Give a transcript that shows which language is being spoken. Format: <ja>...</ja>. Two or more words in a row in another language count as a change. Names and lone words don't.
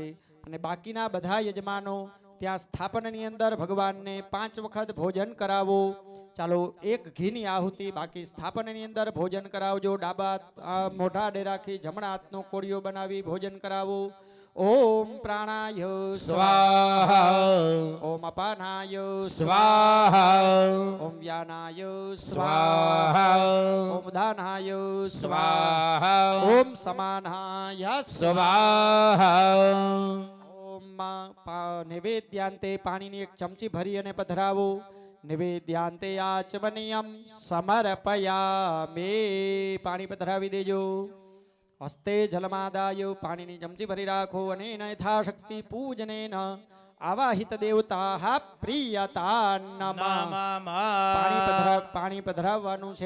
<gu>અને બાકીના બધા યજમાનો ત્યાં સ્થાપનની અંદર ભગવાનને 5 વખત ભોજન કરાવો. ચાલો 1 ઘીની આહુતિ બાકી સ્થાપનની અંદર ભોજન કરાવજો. ડાબા મોઢા આડે રાખી જમણા હાથનો કોળિયો બનાવી ભોજન કરાવો.</gu> <sa>ઓમ પ્રાણાય स्वाहा ઓમ અપાનાય स्वाहा ઓમ વ્યાનાય स्वाहा ઓમ દાનાય स्वाहा ઓમ સમાનાય स्वाहा ઓમ નૈવેદ્યાંતે</sa> <gu>પાણીની 1 ચમચી ભરી અને પધરાવો.</gu> <sa>નૈવેદ્યાંતે આચમનીયમ સમર્પયામિ</sa> <gu>પાણી પધરાવી દેજો.</gu> <sa>હસ્તે જલમાદાય</sa> <gu>પાણીની ચમચી ભરી રાખો અને</gu> <sa>યથાશક્તિ પૂજનેન આવાહિત દેવતા પ્રિયતા નમઃ</sa> <gu>પાણી પધરાવવાનું છે.</gu>